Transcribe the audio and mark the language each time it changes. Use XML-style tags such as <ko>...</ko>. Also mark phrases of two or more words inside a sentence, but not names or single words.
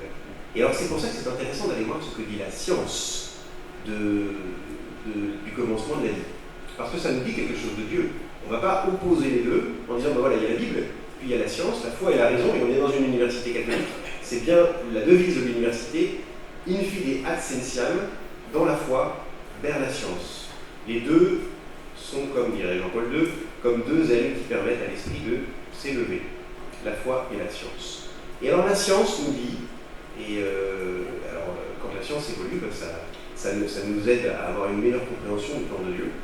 <fr>Et alors c'est pour ça que c'est intéressant d'aller voir ce que dit la science du commencement de la vie. Parce que ça nous dit quelque chose de Dieu. On ne va pas opposer les deux en disant, ben voilà, il y a la Bible, puis il y a la science, la foi et la raison, et on est dans une université catholique. C'est bien la devise de l'université,</fr> <la>in fide ad scientiam,</la> <fr>dans la foi, vers la science. Les deux sont, comme dirait Jean-Paul II, comme deux ailes qui permettent à l'esprit de s'élever, la foi et la science. Et alors la science nous dit, quand la science évolue comme ça nous aide à avoir une meilleure compréhension du plan de Dieu.</fr>